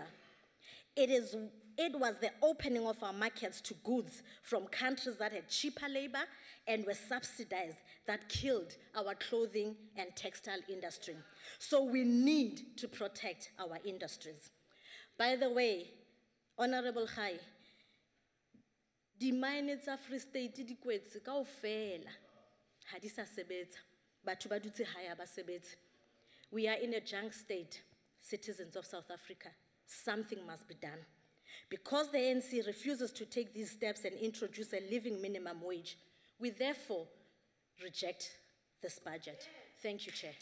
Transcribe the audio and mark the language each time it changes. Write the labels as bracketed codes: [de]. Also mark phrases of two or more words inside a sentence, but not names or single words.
[en] It was the opening of our markets to goods from countries that had cheaper labor and were subsidized that killed our clothing and textile industry. So we need to protect our industries. By the way, Honorable Khai, [st] di mine tsa Free State di kwetse kaofela ha di sa sebetsa, batho ba dutse hae ha ba sebetse. [en] We are in a junk state, citizens of South Africa. Something must be done. Because the ANC refuses to take these steps and introduce a living minimum wage, we therefore reject this budget. Thank you, Chair.